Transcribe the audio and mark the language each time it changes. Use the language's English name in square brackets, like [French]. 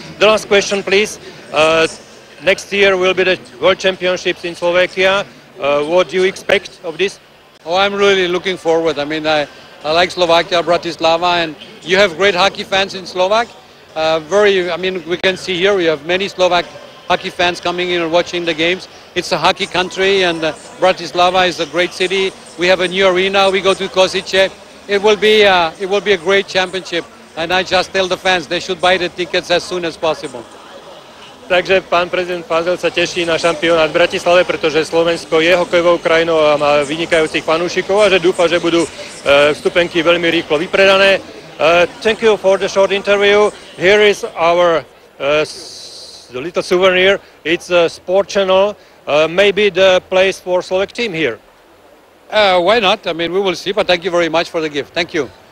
[English] The last question, please. Next year will be the World Championships in Slovakia. What do you expect of this? Oh, I'm really looking forward. I mean, I like Slovakia, Bratislava, and you have great hockey fans in Slovak. I mean, we can see here we have many Slovak hockey fans coming in and watching the games. It's a hockey country, and Bratislava is a great city. We have a new arena. We go to Košice. It will be a great championship, and I just tell the fans they should buy the tickets as soon as possible. [Slovak] Takže pán prezident Fázel sa teší na šampionát v Bratislave, pretože Slovensko je hokejovou krajinou a má vynikajúcich fanúšikov a že dúfa, že budú vstupenky veľmi rýchlo vypredané. [English] Thank you for the short interview. Here is our the little souvenir. It's a sport channel. Maybe the place for Slovak team here. Why not? I mean, we will see, but thank you very much for the gift. Thank you.